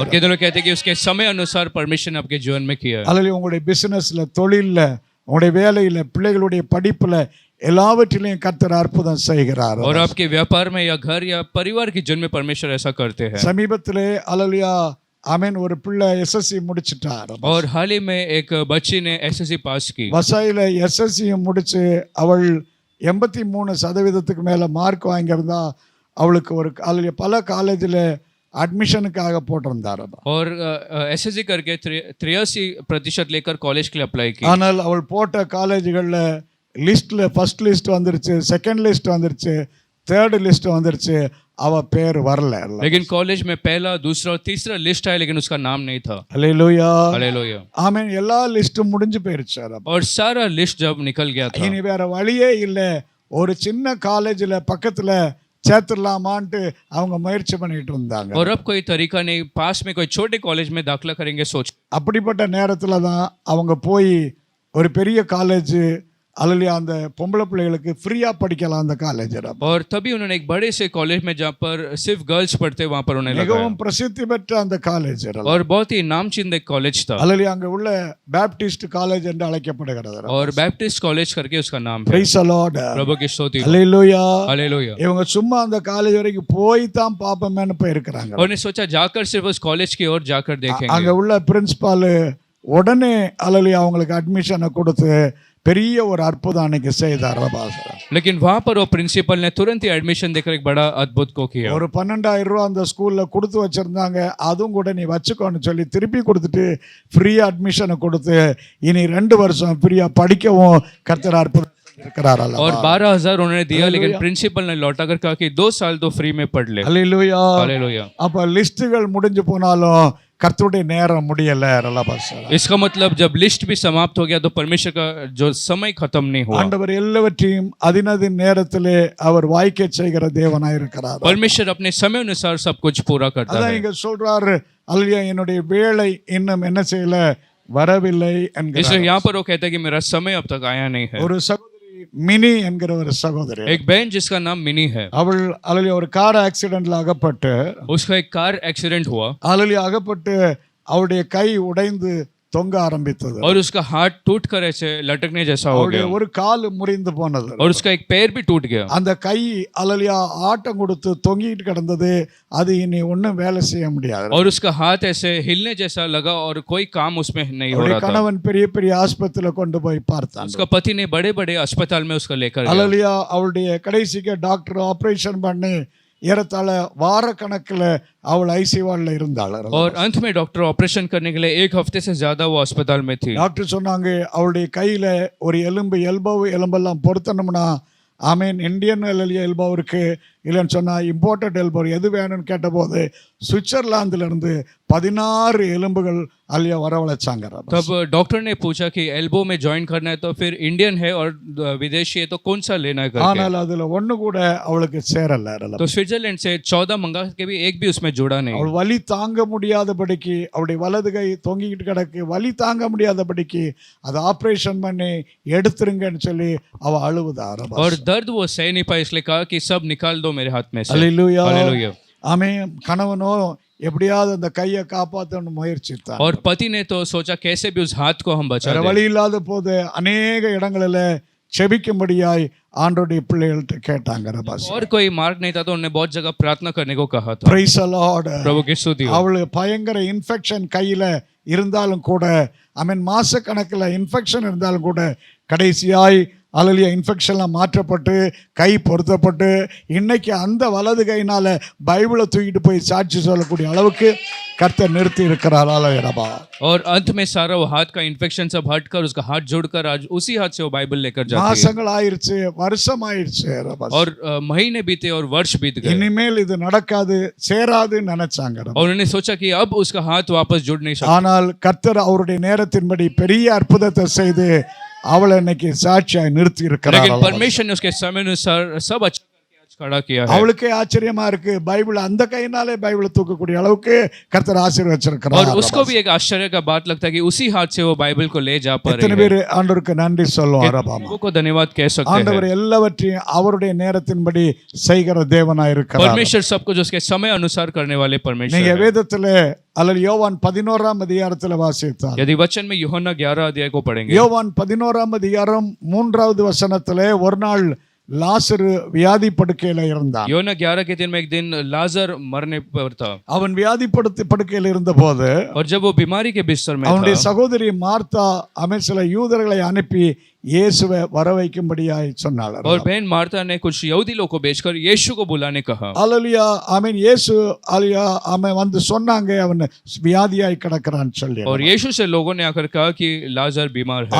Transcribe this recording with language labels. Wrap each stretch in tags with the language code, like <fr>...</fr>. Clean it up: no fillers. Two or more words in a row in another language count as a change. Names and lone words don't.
<hi>और कितने लोग कहते हैं कि उसके समय अनुसार परमेश्वर ने आपके जीवन में किया है।</hi> <ta>அல்லேலூயா. உங்களுடைய பிசினஸ்ல, தொழில்ல, உங்களுடைய வேலையில, பிள்ளைகளுடைய படிப்புல எல்லாவற்றிலையும் கர்த்தர் அற்புதம் செய்கிறார்.</ta> <hi>और आपके व्यापार में या घर या परिवार के जीवन में परमेश्वर ऐसा करते हैं।</hi> <ta>சமீபத்திலே அல்லேலூயா ஆமென் ஒரு பிள்ளை எஸ்எஸ்சி முடிச்சிட்டார்.</ta> <hi>और हाल ही में एक बच्ची ने एसएससी पास की।</hi> <ta>வசாயில எஸ்எஸ்சி முடிச்சு அவள் 83% மேல மார்க் வாங்கியிருந்தா அவளுக்கு ஒரு அல்லேலூயா பல காலேஜில் அட்மிஷனுக்காக போட்டிருந்தார்.</ta> <hi>और एसएससी करके 83% लेकर कॉलेज के लिए अप्लाई की।</hi> <ta>ஆனால் அவள் போட்ட காலேஜுகளில் லிஸ்ட்ல</ta> <en>first list</en> <ta>வந்துருச்சு,</ta> <en>second list</en> <ta>வந்துருச்சு,</ta> <en>third list</en> <ta>வந்துருச்சு, அவ பேர் வரல.</ta> <hi>लेकिन कॉलेज में पहला, दूसरा और तीसरा लिस्ट आया लेकिन उसका नाम नहीं था।</hi> <ta>அல்லேலூயா.</ta> <hi>हालेलुया।</hi> <ta>ஆமென். எல்லா லிஸ்டும் முடிஞ்சு போயிருச்சு.</ta> <hi>और सारा लिस्ट जब निकल गया था,</hi> <ta>இனி வேற வழியே இல்லை, ஒரு சின்ன காலேஜில் பக்கத்துல சேர்த்துடலாமான்ட்டு அவங்க முயற்சி பண்ணிட்டு இருந்தாங்க.</ta> <hi>और अब कोई तरीका नहीं, पास में कोई छोटे कॉलेज में दाखिला करेंगे सोच।</hi> <ta>அப்படிப்பட்ட நேரத்துல தான் அவங்க போய் ஒரு பெரிய காலேஜ் அல்லேலூயா அந்த பொம்பளை பிள்ளைகளுக்கு ஃப்ரீயா படிக்கலாம் அந்த காலேஜ்.</ta> <hi>और तभी उन्होंने एक बड़े से कॉलेज में जहाँ पर सिर्फ गर्ल्स पढ़ते वहाँ पर उन्हें लगाया।</hi> <ta>மிகவும் பிரசித்தி பெற்ற அந்த காலேஜ்</ta> <hi>और बहुत ही नामचीन एक कॉलेज था।</hi> <ta>அல்லேலூயா. அங்க உள்ள பேப்டிஸ்ட் காலேஜ் என்று அழைக்கப்படுகிறது.</ta> <hi>और बैप्टिस्ट कॉलेज करके उसका नाम है।</hi> <en>Praise the Lord.</en> <hi>प्रभु की स्तुति।</hi> <ta>அல்லேலூயா.</ta> <hi>हालेलुया।</hi> <ta>இவங்க சும்மா அந்த காலேஜ் வரைக்கும் போய் தான் பாப்பமேன்னு போயிருக்கிறாங்க.</ta> <hi>और ने सोचा जाकर सिर्फ उस कॉलेज की ओर जाकर देखेंगे।</hi> <ta>அங்க உள்ள பிரின்சிபால் உடனே அல்லேலூயா அவங்களுக்கு அட்மிஷனை கொடுத்து பெரிய ஒரு அற்புதம் அன்னைக்கு செய்தார்.</ta> <hi>लेकिन वहां पर वो प्रिंसिपल ने तुरंत ही एडमिशन देकर एक बड़ा अद्भुत को किया।</hi> <ta>ஒரு 12,000 ரூபாய் அந்த ஸ்கூல்ல கொடுத்து வச்சிருந்தாங்க, அதுவும் கூட நீ வச்சுக்கோன்னு சொல்லி திருப்பி கொடுத்துட்டு ஃப்ரீயா அட்மிஷனை கொடுத்து இனி 2 வருஷம் ஃப்ரீயா படிக்கவும் கர்த்தர் அற்புதம் இருக்கிறார்.</ta> <hi>और 12,000 उन्होंने दिया, लेकिन प्रिंसिपल ने लौटा कर कहा कि 2 साल तो फ्री में पढ़ ले।</hi> <ta>அல்லேலூயா.</ta> <hi>हालेलुया।</hi> <ta>அப்ப லிஸ்ட்டுகள் முடிஞ்சு போனாலும் கர்த்தருடைய நேரம் முடியல.</ta> <hi>इसका मतलब जब लिस्ट भी समाप्त हो गया तो परमेश्वर का जो समय खत्म नहीं हुआ।</hi> <ta>ஆண்டவர் எல்லாவற்றையும் அதினதின் நேரத்திலே அவர் வாய்க்க செய்கிற தேவனாய் இருக்கிறார்.</ta> <hi>परमेश्वर अपने समय अनुसार सब कुछ पूरा करता</hi> <ta>அதான்</ta> <hi>है।</hi> <ta>இங்க சொல்றாரு அல்லேலூயா என்னுடைய வேளை இன்னும் என்ன செய்யல வரவில்லை என்கிறார்.</ta> <hi>इसलिए यहाँ पर वो कहता है कि मेरा समय अब तक आया नहीं है।</hi> <ta>ஒரு சகோதரி மினி என்கிற ஒரு சகோதரி,</ta> <hi>एक बहन जिसका नाम मिनी है,</hi> <ta>அவள் அல்லேலூயா ஒரு கார் ஆக்சிடென்ட்ல அகப்பட்டு</ta> <hi>उसका एक कार एक्सीडेंट हुआ</hi> <ta>அல்லேலூயா அகப்பட்டு அவருடைய கை உடைந்து தொங்க ஆரம்பித்தது.</ta> <hi>और उसका हाथ टूट कर ऐसे लटकने जैसा हो</hi> <ta>அவருடைய</ta> <hi>गया</hi> <ta>ஒரு கால் முறிந்து போனது.</ta> <hi>और उसका एक पैर भी टूट गया।</hi> <ta>அந்த கை அல்லேலூயா ஆட்டம் கொடுத்து தொங்கிட்டு கிடந்தது, அது இனி ஒன்றும் வேலை செய்ய முடியாது.</ta> <hi>और उसका हाथ ऐसे हिलने जैसा लगा और कोई काम उसमें नहीं हो</hi> <ta>அவருடைய</ta> <hi>रहा था।</hi> <ta>கணவன் பெரிய பெரிய ஆஸ்பத்திரியில கொண்டு போய் பார்த்தான்.</ta> <hi>उसका पति ने बड़े बड़े अस्पताल में उसका लेकर गया।</hi> <ta>அல்லேலூயா அவளுடைய கடைசிக்கு</ta> <en>doctor operation</en> <ta>பண்ணி ஏறத்தாழ வாரக்கணக்கில் அவள் ஐசியூல இருந்தாள்.</ta> <hi>और अंत में</hi> <en>doctor operation</en> <hi>करने के लिए 1 हफ्ते से ज्यादा वो अस्पताल में थी।</hi> <ta>டாக்டர் சொன்னாங்க அவளுடைய கையில ஒரு எலும்பெல்லாம் பொருத்தணும்னா ஆமீன்</ta> <en>Indian elbow</en> <ta>இருக்கு, இல்லைன்னு சொன்னா</ta> <en>imported elbow</en> <ta>எது வேணும்னு கேட்டபோது சுவிட்சர்லாந்துல இருந்து 16 எலும்புகள் அல்லையா வரவழைச்சாங்க.</ta> <hi>तब डॉक्टर ने पूछा कि एल्बो में ज्वाइन करना है तो फिर इंडियन है और विदेशी है तो कौन सा लेना है करके।</hi> <ta>ஆனால் அதுல ஒண்ணு கூட அவளுக்கு சேரல.</ta> <hi>तो स्विट्जरलैंड से 14 मंगा के भी एक भी उसमें जुड़ा नहीं।</hi> <ta>அவள் வலி தாங்க முடியாதபடிக்கு அவளுடைய வலது கை தொங்கிக்கிட்டு கிடக்கு, வலி தாங்க முடியாதபடிக்கு அதை ஆபரேஷன் பண்ணி எடுத்துருங்கன்னு சொல்லி அவ அழுவுதா.</ta> <hi>और दर्द वो सह नहीं पाई, इसलिए कहा कि सब निकाल दो मेरे हाथ में से।</hi> <ta>அல்லேலூயா.</ta> <hi>हालेलुया।</hi> <ta>ஆமென். கணவனோ எப்படியாவது அந்த கையை காப்பாற்றணும் முயற்சித்தான்.</ta> <hi>और पति ने तो सोचा कैसे भी उस हाथ को हम बचा</hi> <ta>வேற</ta> <hi>दें।</hi> <ta>வழி இல்லாத போது अनेक இடங்களில் செபிக்கும்படியாய் ஆண்டவருடைய பிள்ளைகள்கிட்ட கேட்டாங்க.</ta> <hi>और कोई मार्ग नहीं था तो उन्होंने बहुत जगह प्रार्थना करने को कहा था।</hi> <en>Praise the Lord.</en> <hi>प्रभु की स्तुति हो।</hi> <ta>அவளு பயங்கர இன்ஃபெக்ஷன் கையில இருந்தாலும் கூட மாச கணக்கில் இன்ஃபெக்ஷன் இருந்தாலும் கூட கடைசியாய் அல்லேலூயா இன்ஃபெக்ஷன்லாம் மாற்றப்பட்டு கை பொருத்தப்பட்டு இன்னைக்கு அந்த வலது கையினால பைபிளை தூக்கிட்டு போய் சாட்சி சொல்லக்கூடிய அளவுக்கு கர்த்தர் நிறுத்தி இருக்கிறார். அல்லேலூயா.</ta> <hi>और अंत में सारा वो हाथ का इन्फेक्शन सब हटकर उसका हाथ जोड़कर आज उसी हाथ से वो बाइबल लेकर जाती है।</hi> <ta>மாசங்கள் ஆயிருச்சு, வருஷம் ஆயிருச்சு,</ta> <hi>और महीने बीते और वर्ष बीत गए।</hi> <ta>இனிமேல் இது நடக்காது சேராதுன்னு நினைச்சாங்க.</ta> <hi>और उन्होंने सोचा कि अब उसका हाथ वापस जुड़ नहीं सकता।</hi> <ta>ஆனால் கர்த்தர் அவருடைய நேரத்தின்படி பெரிய அற்புதத்தை செய்து அவளை இன்னைக்கு சாட்சியாய் நிறுத்தி இருக்கிறார்.</ta> <hi>लेकिन परमेश्वर ने उसके समय अनुसार सब अच्छा करके आज खड़ा किया है</hi> <ta>அவளுக்கே ஆச்சரியமா இருக்கு, பைபிள் அந்த கையினாலே பைபிளை தூக்கக்கூடிய அளவுக்கு கர்த்தர் ஆசீர்வதிச்சிருக்கிறார்.</ta> <hi>और उसको भी एक आश्चर्य का बात लगता है कि उसी हाथ से वो बाइबल को ले जा पा</hi> <ta>எத்தனை</ta> <hi>रही है.</hi> <ta>பேர் ஆண்டவருக்கு நன்றி சொல்லுவார்?</ta> <hi>लोगों को धन्यवाद कह सकते</hi> <ta>ஆண்டவர்</ta> <hi>हैं.</hi> <ta>எல்லாவற்றையும் அவருடைய நேரத்தின்படி செய்கிற தேவனாய் இருக்கிறார்.</ta> <hi>परमेश्वर सब कुछ उसके समय अनुसार करने वाले परमेश्वर</hi> <ta>நீங்க</ta> <hi>है.</hi> <ta>வேதத்திலே அல்லது யோவான் 11ஆம் அதிகாரத்தில் வாசித்தால்,</ta> <hi>यदि वचन में यूहन्ना 11 अध्याय को पढ़ेंगे,</hi> <ta>யோவான் 11ஆம் அதிகாரம் 3வது வசனத்திலே ஒரு நாள் லாசரு வியாதி படுக்கையில இருந்தான்.</ta> <hi>यूहन्ना 11 के दिन में एक दिन लाजर मरने पर था.</hi> <ta>அவன் வியாதி படுக்கையில் இருந்தபோது</ta> <hi>और जब वो बीमारी के बिस्तर में</hi> <ta>அவனுடைய</ta> <hi>था,</hi> <ta>சகோதரி மார்த்தா அவன் சில யூதர்களை அனுப்பி இயேசுவை வர வைக்கும்படியாய் சொன்னாள்.</ta> <hi>और बहन मार्था ने कुछ यहूदी लोगों को भेजकर यीशु को बुलाने कहा.</hi> <ta>அல்லேலூயா, ஆமென். இயேசு அல்லேலூயா அவன் வந்து சொன்னாங்க அவன் வியாதியாய் கிடக்கிறான்னு சொல்லி.</ta> <hi>और यीशु से लोगों ने आकर कहा कि लाजर बीमार है.</hi>